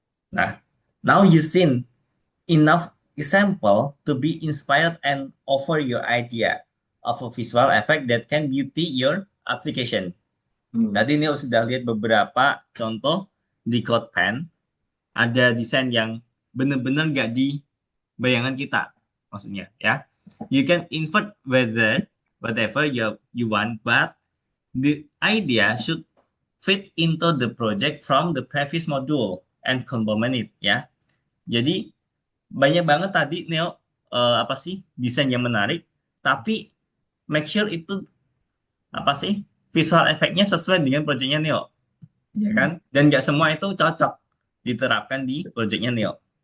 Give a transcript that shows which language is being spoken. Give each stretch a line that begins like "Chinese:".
English: Nah, now you seen enough example to be inspired and offer your idea of a visual effect that can beauty your application. Hmm.
Indonesian: Tadi ini sudah lihat beberapa contoh di CodePen, ada desain yang benar-benar nggak di bayangan kita, maksudnya ya.
English: You can invert whatever you want, but the idea should fit into the project from the previous module and complement it ya.
Indonesian: Jadi banyak banget tadi Neo apa sih desain yang menarik, tapi make sure itu apa sih visual efeknya sesuai dengan proyeknya Neo, ya kan? Dan nggak semua itu cocok diterapkan di proyeknya Neo.